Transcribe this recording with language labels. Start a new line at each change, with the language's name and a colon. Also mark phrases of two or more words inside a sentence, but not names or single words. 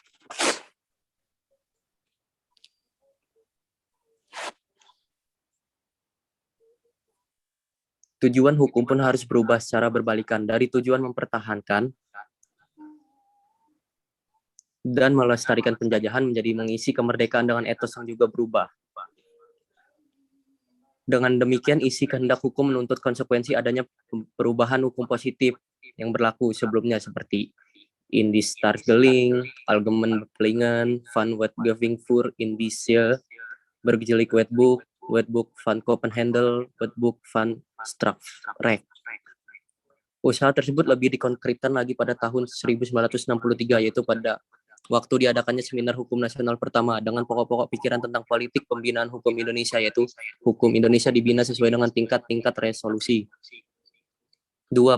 Indonesian: Tujuan hukum pun harus berubah secara berbalikan dari tujuan mempertahankan dan melestarikan penjajahan menjadi mengisi kemerdekaan dengan etos yang juga berubah. Dengan demikian, isi kehendak hukum menuntut konsekuensi adanya perubahan hukum positif yang berlaku sebelumnya seperti in die Startgeling, Algemeen Bepelingen van Wetgeving voor Indische Burgerlijk Wetboek, Wetboek van Kopenhandel, Wetboek van Strafrecht. Usaha tersebut lebih dikonkretkan lagi pada tahun 1963, yaitu pada waktu diadakannya seminar hukum nasional pertama dengan pokok-pokok pikiran tentang politik pembinaan hukum Indonesia, yaitu hukum Indonesia dibina sesuai dengan tingkat-tingkat resolusi. 2.